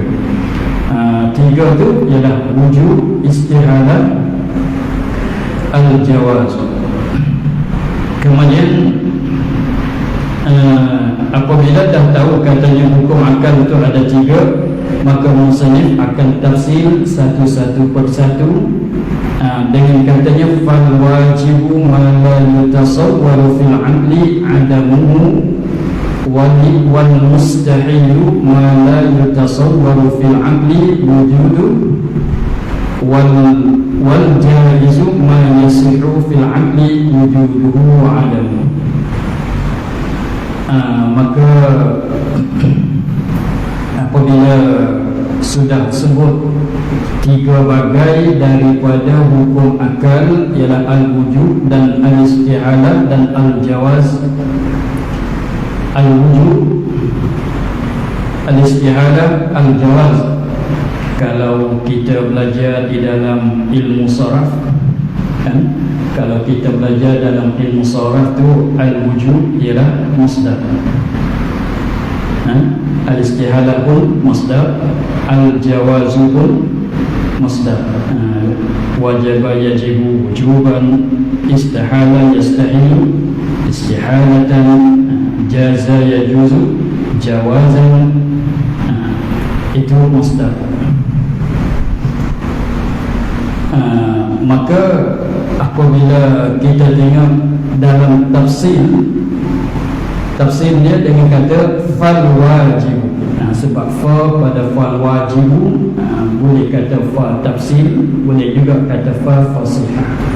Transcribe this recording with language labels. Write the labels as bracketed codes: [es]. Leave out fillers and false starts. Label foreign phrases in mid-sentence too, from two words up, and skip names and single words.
[ms] Tiga itu ialah wujub, istihalah, al-jawaz. Kemudian apabila dah tahu katanya hukum akal itu ada tiga, maka musannif akan tafsir satu-satu persatu dengan katanya [ar] فالواجب ما لا يتصور في العقل عدمه والمستحيل ما لا يتصور في العقل وجوده والجائز ما يصح في العقل وجوده وعدمه. [ms] Maka apabila sudah sebut tiga bagai daripada hukum akal, ialah al-wujud dan al-isti'alah dan al-jawaz. Al-wujud, al-isti'alah, al-jawaz. Kalau kita belajar di dalam ilmu saraf, kan? Kalau kita belajar dalam ilmu saraf tu, al-wujud ialah masdar, al-istihalah pun masdar, al-jawazu pun masdar. [ar] وجب يجب وجوبا، استحال يستحيل استحالة، جاز يجوز جوازا, [ms] itu masdar. Maka apabila kita tengok dalam tafsir dia dengan kata fal wajib, sebab fa pada fal wajib, boleh kata fa tafsir, boleh juga kata fa fasihah.